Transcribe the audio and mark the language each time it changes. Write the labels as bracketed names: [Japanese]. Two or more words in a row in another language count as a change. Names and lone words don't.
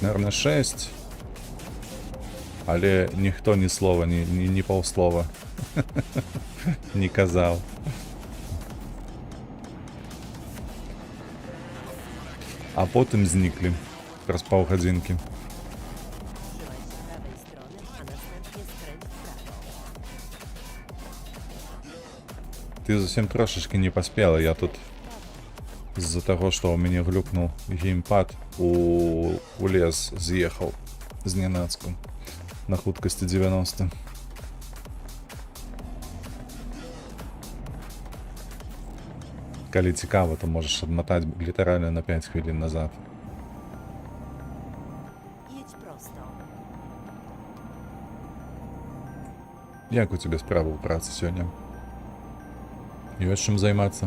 [Russian] Наверное, 6. [Belarusian] Але ніхто ні слова, ні паўслова не казаў. А потым зніклі праз паўгадзінкі. [Polish] Trzymaj się prawej strony, a następnie skręć w prawo. [Belarusian] Ты зусім трошечки не паспела. Я тут з-за таго, што ў мяне глюкнуў геймпад, у лес з'ехаў знянацку на хуткасці 90. Калі цікава, то можаш адматаць літаральна на 5 хвілін назад. [Polish] Jedź prosto. [Belarusian] Як у цябе справа ў працы сёння? Ёсць чым займацца?